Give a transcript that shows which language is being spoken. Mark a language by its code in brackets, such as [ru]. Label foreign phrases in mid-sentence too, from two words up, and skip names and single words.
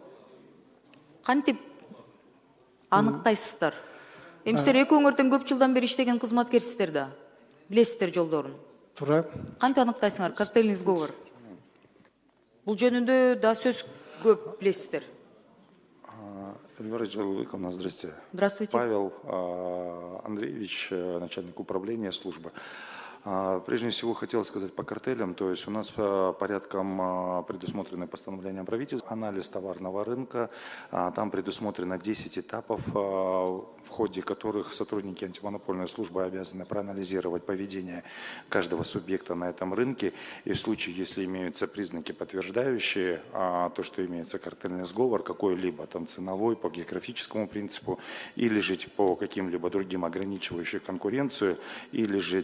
[ky] Кантип аныктайсыздар? Эми сиздер экөөңөрдөн көп жылдан бери иштеген кызматкерсиздер да. Билесиздер жолдорун. Туура. Кантип аныктайсыңар [ru] картельный сговор? [ky] Бул жөнүндө да сөз көп билесиздер. [ru] Эльвира Джалалыковна, здравствуйте. Здравствуйте. Павел Андреевич, начальник управления службы. Прежде всего хотел сказать по картелям, то есть у нас порядком предусмотрены постановления правительства, анализ товарного рынка, там предусмотрено 10 этапов, в ходе которых сотрудники антимонопольной службы обязаны проанализировать поведение каждого субъекта на этом рынке, и в случае, если имеются признаки, подтверждающие то, что имеется картельный сговор, какой-либо там ценовой, по географическому принципу, или же по каким-либо другим ограничивающим конкуренцию, или же